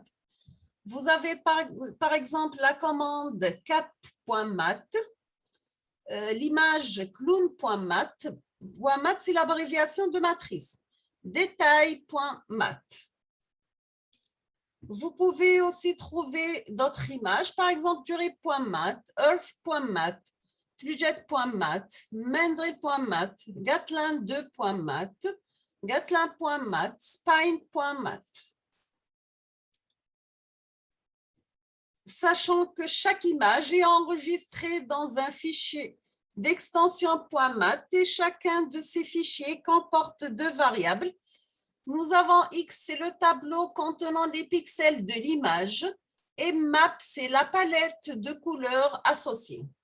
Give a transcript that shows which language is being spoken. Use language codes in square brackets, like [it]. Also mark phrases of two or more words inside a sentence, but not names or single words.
[fr] Vous avez par exemple la commande cap.mat, l'image clown.mat. .mat, c'est l'abréviation de matrice. Détail.mat. Vous pouvez aussi trouver d'autres images, par exemple durée.mat, earth.mat, flujet.mat, mendrel.mat, gatlin2.mat, gatlin.mat, spine.mat. Sachant que chaque image est enregistrée dans un fichier d'extension .mat et chacun de ces fichiers comporte deux variables. Nous avons X, c'est le tableau contenant les pixels de l'image, et map, c'est la palette de couleurs associées.